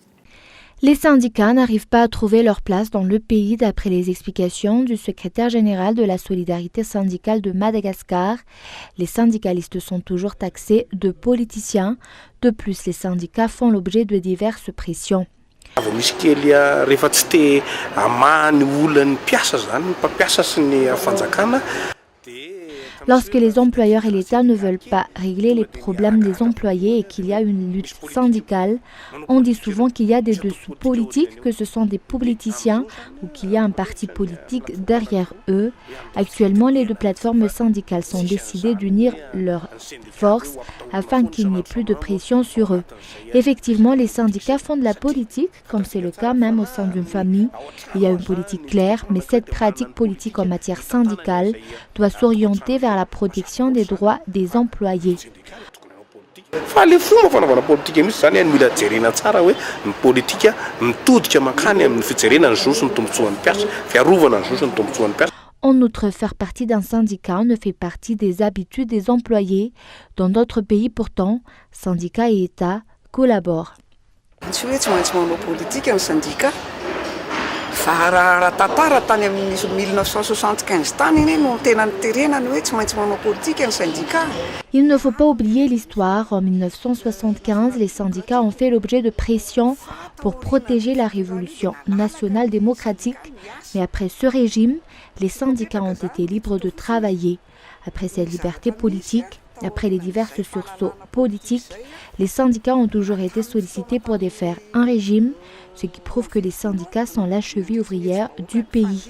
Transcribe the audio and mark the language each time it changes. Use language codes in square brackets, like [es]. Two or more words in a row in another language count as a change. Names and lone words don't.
[fr] Les syndicats n'arrivent pas à trouver leur place dans le pays d'après les explications du secrétaire général de la solidarité syndicale de Madagascar. Les syndicalistes sont toujours taxés de politiciens. De plus, les syndicats font l'objet de diverses pressions. [mg] Misy kely rehefa tsy te hamahany olany mpiasa zany ny mpampiasa sy ny fanjakana. [fr] Lorsque les employeurs et l'État ne veulent pas régler les problèmes des employés et qu'il y a une lutte syndicale, on dit souvent qu'il y a des dessous politiques, que ce sont des politiciens ou qu'il y a un parti politique derrière eux. Actuellement, les deux plateformes syndicales sont décidées d'unir leurs forces afin qu'il n'y ait plus de pression sur eux. Effectivement, les syndicats font de la politique, comme c'est le cas même au sein d'une famille. Il y a une politique claire, mais cette pratique politique en matière syndicale doit s'orienter vers la protection des droits des employés. [mg] Fa le fomba fanaovana politika misy zany mila jerena tsara hoe ny politika mitodika mankany amin'ny fijerena ny zo sy ny tombotsoan'ny mpiasa, fiarovana ny zo sy ny tombotsoan'ny mpiasa. [fr] En outre, faire partie d'un syndicat ne fait partie des habitudes des employés. Dans d'autres pays pourtant, syndicats et États collaborent. [mg] Tsy hoe tsy maintsy manao politika ny syndicat raha tantara tany amin'ny 1975 tany iny no tena niterenany hoe tsy maintsy manao politique ny syndicat. [fr] Il ne faut pas oublier l'histoire. En 1975, les syndicats ont fait l'objet de pressions pour protéger la révolution nationale démocratique. Mais après ce régime, les syndicats ont été libres de travailler. Après cette liberté politique, après les divers sursauts politiques, les syndicats ont toujours été sollicités pour défaire un régime, ce qui prouve que les syndicats sont la cheville ouvrière du pays.